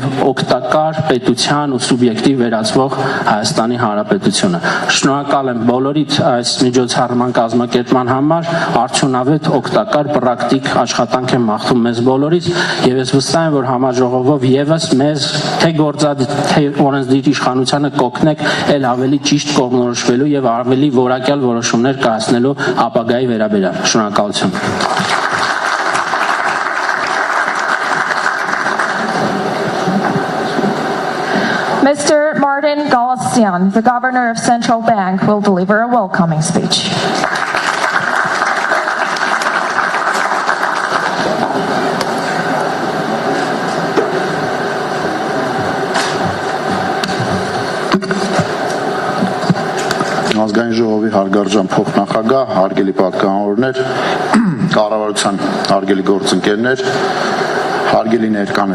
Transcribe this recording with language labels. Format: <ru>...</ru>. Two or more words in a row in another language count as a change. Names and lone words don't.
<hy>օգտակար պետության ու սուբյեկտի վերածվող Հայաստանի Հանրապետությունը։ Շնորհակալ եմ բոլորիդ այս միջոցառման կազմակերպման համար, արդյունավետ, օգտակար, պրակտիկ աշխատանք եմ մաղթում մեզ բոլորից եւ ես վստահ եմ, որ համաժողովով եւս մեզ թե գործադիր, թե օրենսդիր իշխանությանը կօգնեք ել ավելի ճիշտ կողմնորոշվելու եւ ավելի որակյալ որոշումներ կայացնելու ապագայի վերաբերյալ։ Շնորհակալություն։</hy> <en>Mr. Martin Galician, the governor of Central Bank, will deliver a welcoming speech.</en> <hy>Ազգային ժողովի հարգարժան փոխնախագահ, հարգելի պատգամավորներ, կառավարության հարգելի գործընկերներ, հարգելի ներկաներ,</hy>